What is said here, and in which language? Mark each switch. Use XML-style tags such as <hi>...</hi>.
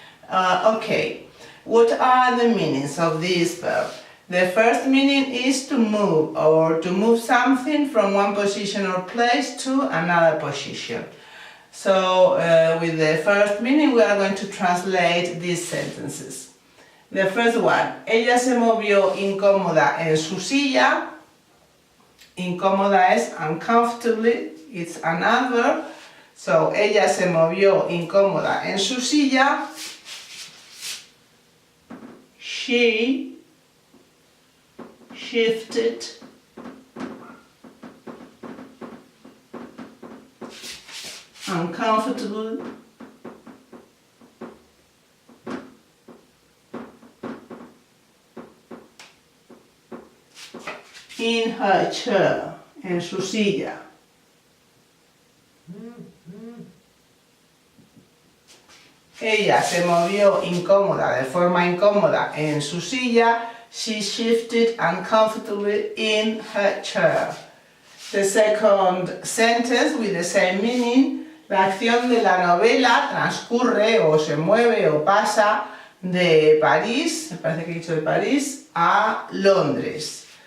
<en>Okay, what are the meanings of this verb? The first meaning is to move, or to move something from one position or place to another position. So with the first meaning we are going to translate these sentences. The first one,</en> <es>ella se movió incómoda en su silla. Incómoda es</es> <en>uncomfortably, it's an adverb.</en> <es>So, ella se movió incómoda en su silla.</es> <en>She shifted uncomfortably in her chair,</en> <es>en su silla. Ella se movió incómoda, de forma incómoda, en su silla.</es> <en>She shifted uncomfortably in her chair. The second sentence with the same meaning,</en> <es>la acción de la novela transcurre o se mueve o pasa de París, me parece que he dicho de París, a Londres.</es>